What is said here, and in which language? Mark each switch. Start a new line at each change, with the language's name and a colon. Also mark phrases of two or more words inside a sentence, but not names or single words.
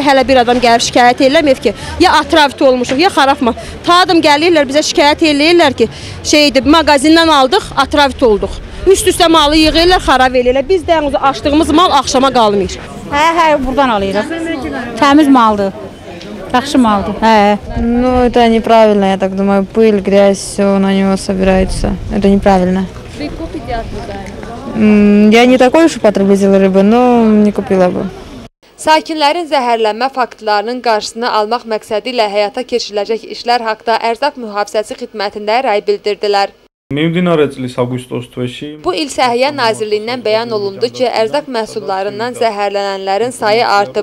Azerbaijani: Hələ bir adam gəlib şikayət eləməyib ki, ya atravit olmuşuq, ya xarabma. Tadım gəlirlər, bizə şikayət eləyirlər ki, mağazindən aldıq, atravit olduq. Üst-üstə malı yığırlar, xarab eləyirlər. Biz də açdığımız mal axşama qalmır. Hə, buradan alırıq. Təmiz maldır. Yaxşı maldır.
Russian: Ну, это неправильно, я так думаю. Пыль, грязь, все на него собирается. Это неправильно. Вы купите оттуда? Я не такой уж потребитель рыбы, но не купила бы.
Azerbaijani: Sakinlərin zəhərlənmə faktlarının qarşısını almaq məqsədi ilə həyata keçiriləcək işlər haqda Ərzaq Mühafizəsi xidmətində rəy bildirdilər. Bu il Səhiyyə Nazirliyindən bəyan olundu ki, ərzaq məhsullarından zəhərlənənlərin sayı artıb.